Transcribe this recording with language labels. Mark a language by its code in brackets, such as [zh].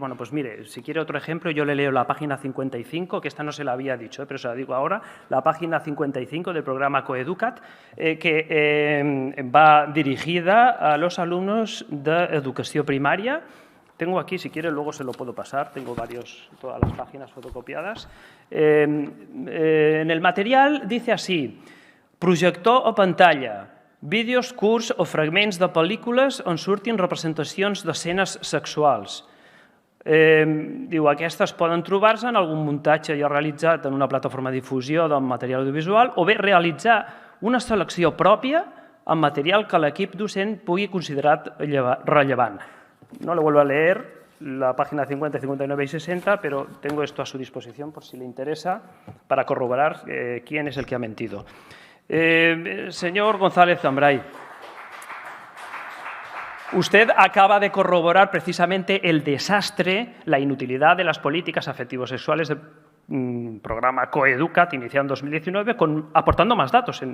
[es] Bueno, pues mire, si quiere otro ejemplo, yo le leo la página 55, que esta no se la había dicho, pero se la digo ahora, la página 55 del programa Coeducat, que va dirigida a los alumnos de educación primaria. Tengo aquí, si quiere, luego se lo puedo pasar, tengo todas las páginas fotocopiadas. En el material dice así: [ca] projector o pantalla, vídeos, curts o fragments de pel·lícules on surtin representacions d'escenes sexuals. Diu, aquestes poden trobar-se en algun muntatge ja realitzat en una plataforma de difusió del material audiovisual o bé realitzar una selecció pròpia amb material que l'equip docent pugui considerar rellevant. [es] No le vuelvo a leer la página 50, 59 y 60, pero tengo esto a su disposición por si le interesa para corroborar quién es el que ha mentido. Señor González Zambray, usted acaba de corroborar precisamente el desastre, la inutilidad de las políticas afectivo-sexuales del programa Coeducat, iniciado en 2019, aportando más datos.